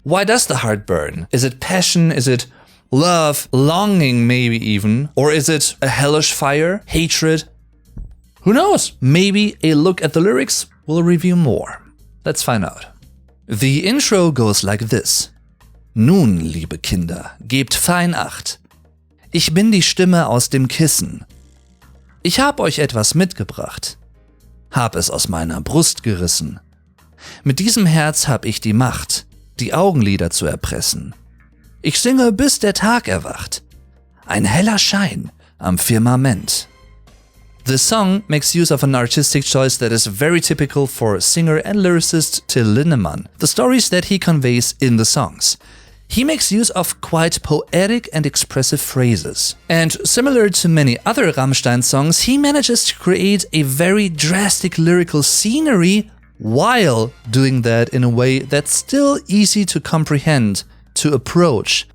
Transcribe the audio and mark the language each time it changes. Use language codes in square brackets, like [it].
[en] Why does the heart burn? Is it passion? Is it love? Longing maybe even? Or is it a hellish fire? Hatred? Who knows? Maybe a look at the lyrics will reveal more. Let's find out. The intro goes like this. [de] Nun, liebe Kinder, gebt fein Acht. Ich bin die Stimme aus dem Kissen. Ich hab euch etwas mitgebracht. Hab es aus meiner Brust gerissen. Mit diesem Herz hab ich die Macht, die Augenlider zu erpressen. Ich singe, bis der Tag erwacht. Ein heller Schein am Firmament. [en] The song makes use of an artistic choice that is very typical for singer and lyricist Till Lindemann, the stories that he conveys in the songs. He makes use of quite poetic and expressive phrases. And similar to many other Rammstein songs, he manages to create a very drastic lyrical scenery while doing that in a way that's still easy to comprehend, to approach.